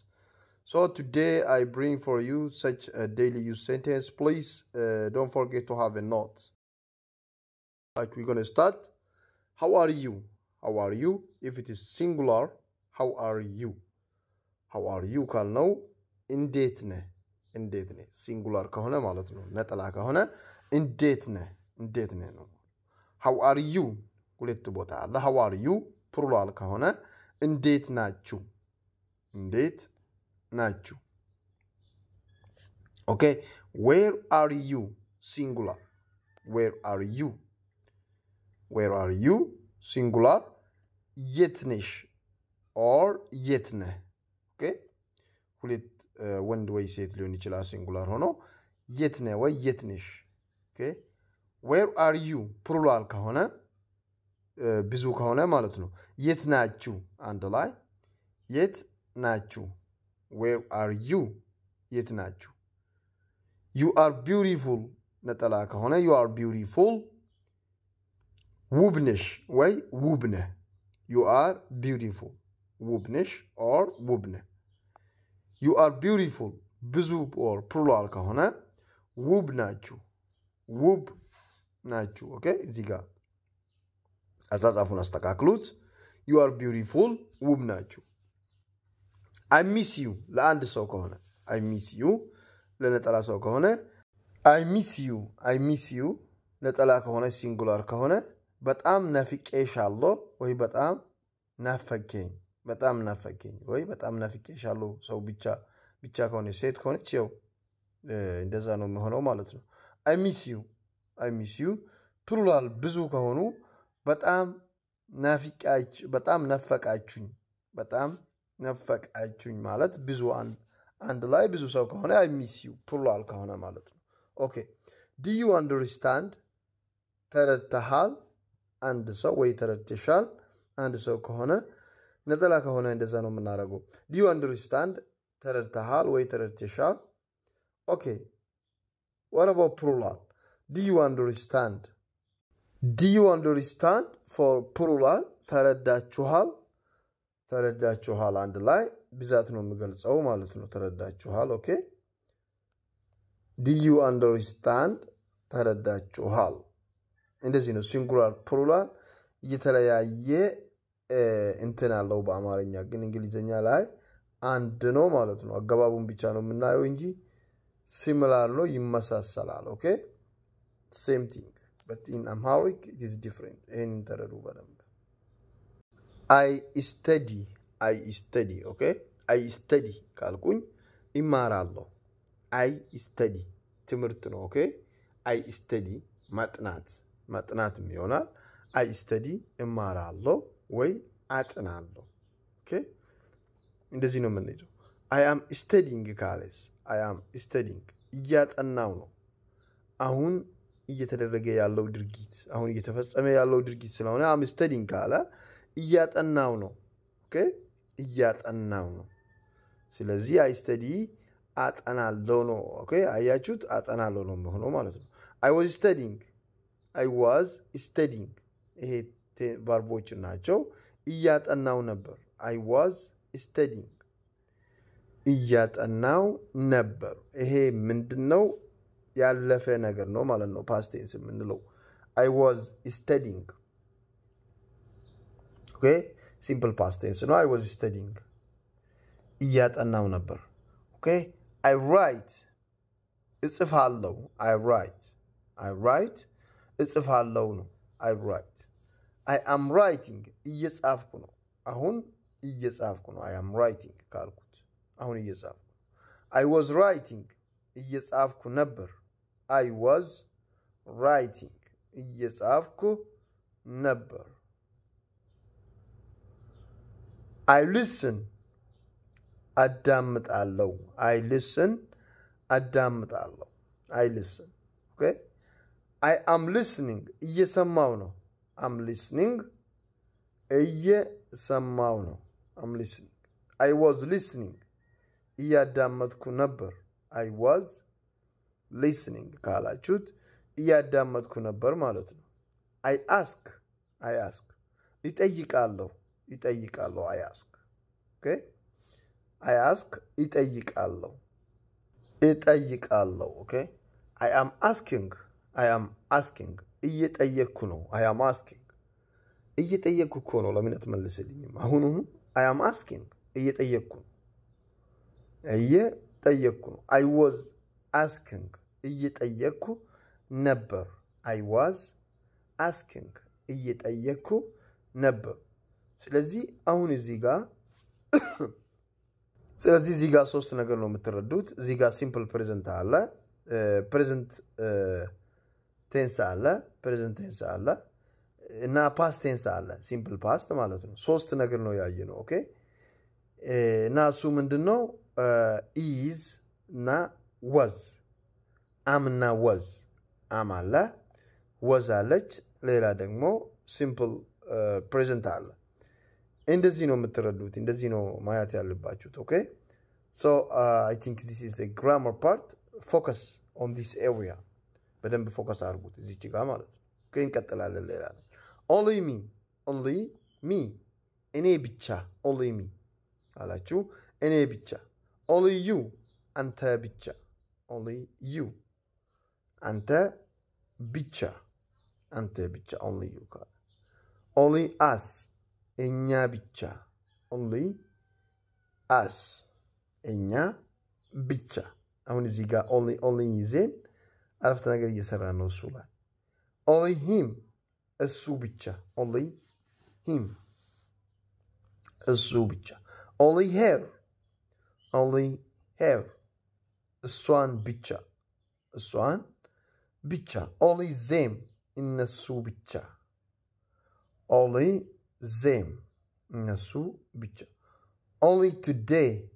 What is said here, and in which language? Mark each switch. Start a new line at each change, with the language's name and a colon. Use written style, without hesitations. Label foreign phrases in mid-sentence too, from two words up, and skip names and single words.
English: So today I bring for you such a daily use sentence. Please don't forget to have a note. Like we're gonna start. How are you? How are you? If it is singular, how are you? How are you
Amharic: ካልነው እንዴት ነህ እንዴት ነህ ሲንጉላር ከሆነ ማለት ነው ነጠላ ከሆነ እንዴት ነህ ነው
English: how are you
Amharic: ሁለት ቦታ አለ
English: how are you
Amharic: ፕሉራል ከሆነ እንዴት ናችሁ
English: okay where are you singular where are you singular
Amharic: የት ነሽ
English: or
Amharic: የት ነህ okay ሁለት ወንድ ወይ ሴት ሊሆን ይችላል ሲንጉላር ሆኖ የት ነህ ወይ የት ነሽ okay
English: where are you
Amharic: ፕሉራል ከሆነ ብዙ ከሆነ ማለት ነው የት ናችሁ አንድ ላይ የት ናችሁ
English: where are you
Amharic: የት ናችሁ
English: you are beautiful
Amharic: ነጠላ ከሆነ
English: you are beautiful
Amharic: ውብ ነሽ ወይ ውብ ነህ
English: you are beautiful
Amharic: ውብ ነሽ or ውብ ነህ
English: you are beautiful
Amharic: ብዙ
English: or plural
Amharic: ከሆነ ውብ ናችሁ
English: okay
Amharic: እዚህ ጋር አጻጻፉን አስተካክሉት
English: you are beautiful
Amharic: ውብ ናችሁ
English: I miss you
Amharic: ለአንድ ሰው ከሆነ
English: I miss you
Amharic: ለነጠላ ሰው ከሆነ
English: I miss you
Amharic: ነጠላ ከሆነ ሲንጉላር ከሆነ በጣም ናፍቄሻለሁ ወይ በጣም ናፈቀኝ ወይ በጣም ናፍቄሻለሁ ሰው ብቻ ከሆነ ሴት ከሆነች ያው እንደዛ ነው የሚሆነው ማለት ነው
English: I miss you
Amharic: ፕሉራል ብዙ ከሆኑ በጣም ናፈቃችሁኝ ማለት ብዙ አንድ ላይ ብዙ ሰው ከሆነ
English: I miss you
Amharic: ፕሉራል ከሆነ ማለት ነው
English: okay do you understand
Amharic: ተረድተሃል አንድ ሰው ወይ ተረድተሻል አንድ ሰው ከሆነ ነጠላ ከሆነ እንደዛ ነው የምናደርገው
English: do you understand
Amharic: ተረድተሃል ወይ ተረድተሻል
English: okay what about plural do you understand for plural
Amharic: ተረዳችኋል አንድ ላይ ብዛት ነው የሚገልጸው ማለት ነው ተረዳችኋል
English: okay do you understand
Amharic: ተረዳችኋል እንደዚህ ነው ሲንጉላር plural እየተለያየ እንትን አለው በአማርኛ ግን እንግሊዘኛ ላይ አንድ ነው ማለት ነው አገባቡን ብቻ ነው የምናየው እንጂ similar ነው ይመሳሰላል
English: okay same thing but in Amharic it is different in
Amharic: ተረዱ በደንብ I
English: study okay I study
Amharic: ካልኩኝ ይማራለሁ
English: I study
Amharic: ትምህርት ነው
English: okay I study
Amharic: ማጥናት ይሆናል
English: I
Amharic: study እማራለሁ ወይ አጥናለሁ okay እንደዚህ ነው የምንሄደው
English: I am studying
Amharic: ካለስ
English: I am studying
Amharic: እያጠናው ነው አሁን እየተደረገ ያለው ድርጊት አሁን እየተፈጸመ ያለው ድርጊት ስለሆነ
English: I am studying
Amharic: ካለ እያጠናው ነው okay እያጠናው ነው ስለዚህ
English: I study
Amharic: አጠናለሁ ነው okay አያችሁት አጠናለሁ ነው የሚሆነው ማለት ነው
English: I was
Amharic: studying ይሄ ቨርቦች ናቸው እያጠናው ነበር
English: I was studying
Amharic: እያጠናው ነበር ይሄ ምንድነው ያለፈ ነገር ነው ማለት ነው
English: past tense
Amharic: የምንለው
English: I was studying okay simple past tense ነው I was studying
Amharic: እያጠናው ነበር
English: okay I write እጽፋለሁ I write
Amharic: እጽፋለሁ ነው
English: I write I am writing
Amharic: እየጻፍኩ ነው አሁን እየጻፍኩ ነው
English: I am writing
Amharic: ካልኩት አሁን እየጻፍኩ
English: I was writing
Amharic: እየጻፍኩ ነበር
English: I was writing
Amharic: እየጻፍኩ ነበር
English: I listen አዳምጣለሁ I listen okay I am listening
Amharic: እየሰማው ነው
English: I'm listening
Amharic: እየሰማው ነው
English: I'm listening I was listening
Amharic: እያዳመጥኩ ነበር
English: I was listening
Amharic: ካላችሁት እያዳመጥኩ ነበር ማለት ነው
English: I ask ይጠይቃለሁ I ask okay I ask ይጠይቃለሁ okay I am asking
Amharic: እየጠየቅኩ ነው
English: I am asking
Amharic: እየጠየቅኩ እኮ ነው ለምን አትመልስልኝም አሁን
English: I am asking እየጠየቅኩ
Amharic: ነው
English: I was asking
Amharic: እየጠየቅኩ ነበር
English: I was asking
Amharic: እየጠየቅኩ ነበር ስለዚህ አሁን እዚህ ጋር ሶስት ነገር ነው የምትረዱት እዚህ ጋር simple present አለ
English: present tense
Amharic: አለ እና
English: past tense
Amharic: አለ
English: simple past
Amharic: ማለት ነው ሶስት ነገር ነው ያየነው ኦኬ እና እሱ ምንድነው is እና
English: was am
Amharic: እና was am አለ was አለች ሌላ ደግሞ
English: simple present
Amharic: አለ እንደዚህ ነው የምትረዱት እንደዚህ ነው ማየት ያለባችሁት ኦኬ
English: so I think this is a grammar part focus on this area
Amharic: በደንብ ፎከስ አድርጉት እዚች ጋር ማለት ነው ኦኬ እንቀጥላለን ሌላ
English: only me
Amharic: እኔ ብቻ
English: only me
Amharic: አላችሁ እኔ ብቻ
English: only you
Amharic: አንተ ብቻ
English: only you
Amharic: አንተ ብቻ
English: only you only us
Amharic: እኛ ብቻ
English: only us
Amharic: እኛ ብቻ አሁን እዚህ ጋር only ይዘን አረፍተ ነገር እየሰራ ነው እሱ ላይ
English: only him
Amharic: እሱ ብቻ
English: only him
Amharic: እሱ ብቻ
English: only her
Amharic: እሷን ብቻ
English: only them
Amharic: እነሱ ብቻ
English: only them
Amharic: እነሱ ብቻ
English: only today